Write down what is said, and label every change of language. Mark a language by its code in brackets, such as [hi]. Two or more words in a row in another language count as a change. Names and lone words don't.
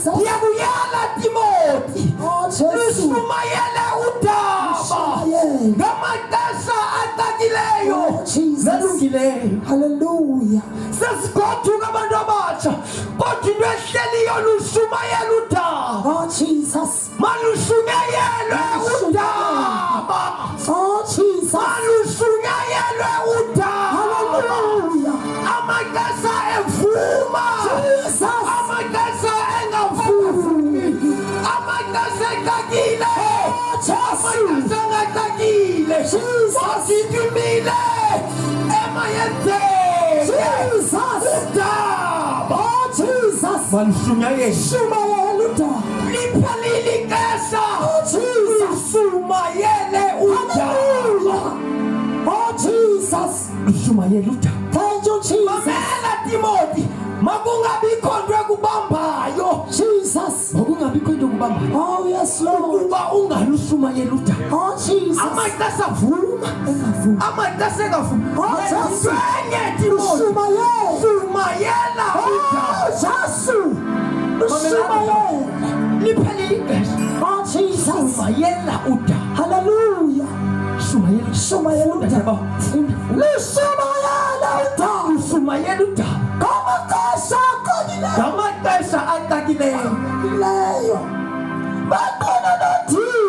[xh] Ndiyakuyala Timothy. Lushumayele udaba. Ngamaxesha axakileyo. Nalungileyo. Hallelujah. Sesigoduka abantu abatsha. Kodwa into ehleliyo lushumayele udaba. [en] Oh Jesus. [xh] Malushumayelwe udaba. [en] Oh Jesus. [xh] Malushumayelwe udaba. Hallelujah. Amaxesha evuma. Jesus. Amaxesha engavumi. Amaxesha exakile. Amaxesha engaxakile. Kodwa emayenzeke. Jesus. Udaba. [en] Oh Jesus. [xh] malushunyayele shumayele udaba. liphelile ixesha [en] Oh Jesus. [xh] lushumayele udaba [en] Oh Jesus. lushumayele udaba. Thank you Jesus. [xh] Mamela Timothy, makungabikho nto ekubambayo, Jesus. makungabikho nto ekubambayo [en] Oh yes Lord. [xh] ukuba ungalushumayeli udaba. [en] Oh Jesus. [xh] Amaxesha avuma, amaxesha engavumi. [en] Oh, Jesus. [xh] Wenye Timothy, Shumayele. shumayela udaba. [en] Oh Jesus. Shumayele. [xh] Liphelile ixesha, [en] Oh Jesus. [xh] shumayela udaba. Hallelujah. Shumayela, Shumayele udaba. funda, Lishumayele udaba. shumayela udaba. Ngamaxesha aqonileyo. Ngamaxesha acakileyo, Leyo. Baqononondisa.